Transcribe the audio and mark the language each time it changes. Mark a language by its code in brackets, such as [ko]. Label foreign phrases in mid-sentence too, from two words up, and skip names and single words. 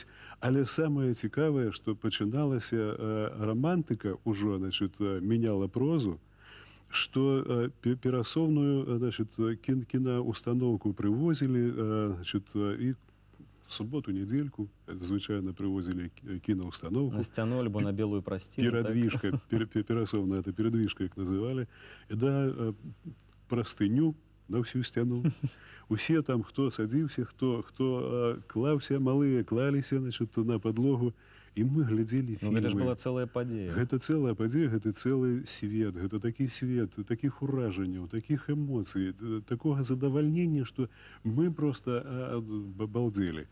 [be] Але самае цікавае, што пачыналася романтыка ўжо, мяняла прозу, што перасоўную кінаўстаноўку прывозілі, і суботу, недельку, звычайно [ru] привозили киноустановку. [be] На сцяну альбо на белую прасціну. [ru] Передвижка, перасовна, это передвижка, як называли. И да, простыню на всю стяну. [be] Усе там, хто садзіўся, хто клаўся, малыя клаліся, значит, на подлогу. І мы глядзелі Ну, фільмы. гэта ж была цэлая падзея. Гэта цэлая падзея, гэта цэлы свет, гэта такі свет, такіх уражанняў, такіх эмоцый, такога задавальнення, што мы проста балдзелі.